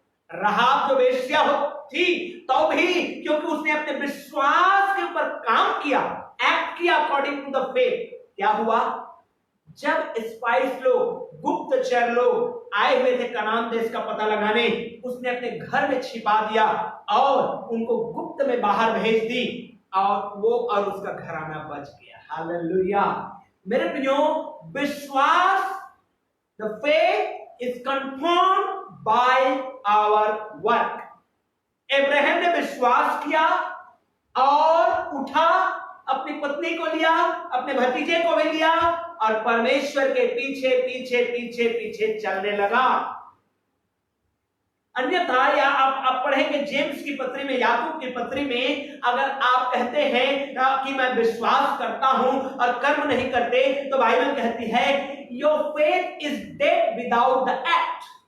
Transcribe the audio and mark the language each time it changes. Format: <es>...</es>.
<hi>रहाब जो वेश्या थी तो भी, क्योंकि उसने अपने विश्वास के ऊपर काम किया, एक्ट किया</hi> <en>according to the faith,</en> <hi>क्या हुआ? जब स्पाइस लोग, गुप्तचर लोग आए हुए थे कनान देश का पता लगाने, उसने अपने घर में छिपा दिया और उनको गुप्त में बाहर भेज दी और वो और उसका घराना बच गया। हालेलुया। मेरे प्रियो, विश्वास,</hi> <en>the faith is confirmed by our work.</en> <hi>Ibrahim ने विश्वास किया और उठा, अपनी पत्नी को लिया, अपने भतीजे को भी लिया और परमेश्वर के पीछे पीछे पीछे पीछे चलने लगा। अन्यथा या आप पढ़ेंगे जेम्स की पत्री में, याकूब की पत्री में, अगर आप कहते हैं कि मैं विश्वास करता हूं और कर्म नहीं करते, तो बाइबल कहती है</hi> <en>Your faith is dead without the act.</en>